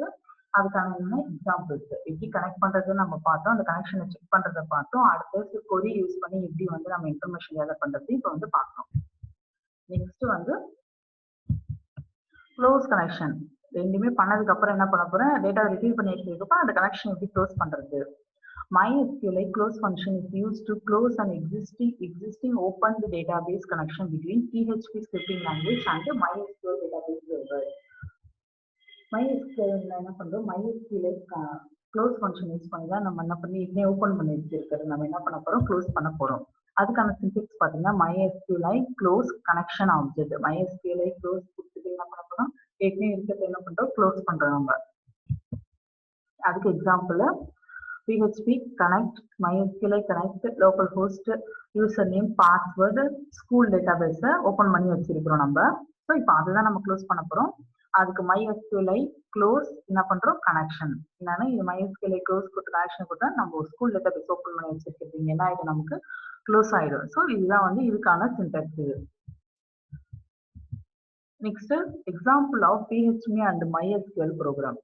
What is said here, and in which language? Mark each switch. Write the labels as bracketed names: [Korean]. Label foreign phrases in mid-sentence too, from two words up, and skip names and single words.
[Tamil] அதுக்கான என்ன எக்ஸாம்பிள்ஸ் எப்படி கனெக்ட் பண்றது நம்ம பார்த்தோம், அந்த கனெக்ஷனை செக் பண்றதை பார்த்தோம். அடுத்து [English] query use [Tamil] பண்ணி எப்படி வந்து நம்ம [English] information gather [Tamil] பண்றது இப்போ வந்து பார்க்கணும். நெக்ஸ்ட் வந்து [English] close connection. [Tamil] ரெண்டுமே பண்ணதுக்கு அப்புறம் என்ன பண்ண போறேன், [English] data receive [Tamil] பண்ணி எடுத்ததுக்கப்புறம் அந்த கனெக்ஷன் எப்படி க்ளோஸ் பண்றது. [English] MySQLite close function is used to close an existing opened database connection between PHP scripting language and MySQL database server. [Tamil] MySQL என்ன பண்றோம், [English] MySQLite close function use [Tamil] பண்ணி தான் நம்ம என்ன பண்ணி ஓப்பன் பண்ணி வச்சிருக்கிறது நம்ம என்ன பண்ண போறோம், க்ளோஸ் பண்ண போறோம். அதுக்கான சின்டாக்ஸ் பாத்தீங்கன்னா [English] MySQLite close connection object. [Tamil] MySQLite close கொடுத்துட்டு என்ன பண்ண போறோம், ஏற்கனவே இருக்கிறது என்ன பண்றோம், க்ளோஸ் பண்றோம் நம்ம. அதுக்கு [English] example PHP connect MySQLite connect localhost username password school database open [Tamil] பண்ணி வச்சிருக்கிறோம் நம்ம. ஸோ இப்போ அதுதான் நம்ம க்ளோஸ் பண்ண போறோம். அதுக்கு MySQLite க்ளோஸ் என்ன பண்றோம், கனெக்ஷன். என்னன்னா இது MySQLite க்ளோஸ் கொடுத்து கனெக்ஷன் கொடுத்தா நம்ம ஒரு [English] school database open [Tamil] பண்ணி வச்சிருக்கிறது என்ன ஆயிடும், நமக்கு க்ளோஸ் ஆயிடும். ஸோ இதுதான் வந்து இதுக்கான சின்டாக்ஸ். இது [English] next example of PHP and MySQL program.